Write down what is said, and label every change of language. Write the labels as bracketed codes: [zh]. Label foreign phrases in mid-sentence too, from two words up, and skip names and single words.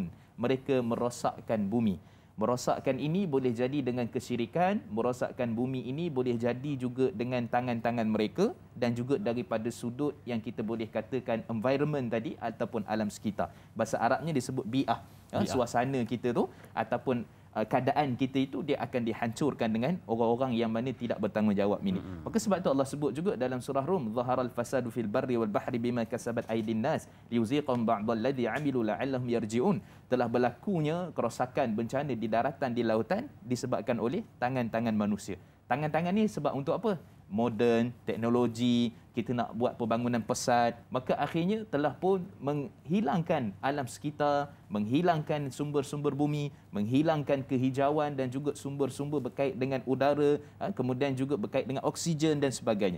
[ms] Mereka merosakkan bumi. Merosakkan ini boleh jadi dengan kesyirikan, merosakkan bumi ini boleh jadi juga dengan tangan-tangan mereka, dan juga daripada sudut yang kita boleh katakan environment tadi ataupun alam sekitar. Bahasa Arabnya disebut bi'ah. Suasana kita tu ataupun keadaan kita itu dia akan dihancurkan dengan orang-orang yang mana tidak bertanggungjawab ini. Maka sebab itu Allah sebut juga dalam surah Rum, [ar] ظهر الفساد في البر والبحر بما كسبت أيدي الناس ليذيقهم بعض الذي عملوا لعلهم يرجعون. [ms] Telah berlakunya kerosakan, bencana di daratan, di lautan disebabkan oleh tangan-tangan manusia. Tangan-tangan ni sebab untuk apa? Moden, teknologi, kita nak buat pembangunan pesat, maka akhirnya telah pun menghilangkan alam sekitar, menghilangkan sumber-sumber bumi, menghilangkan kehijauan dan juga sumber-sumber berkait dengan udara, kemudian juga berkait dengan oksigen dan sebagainya.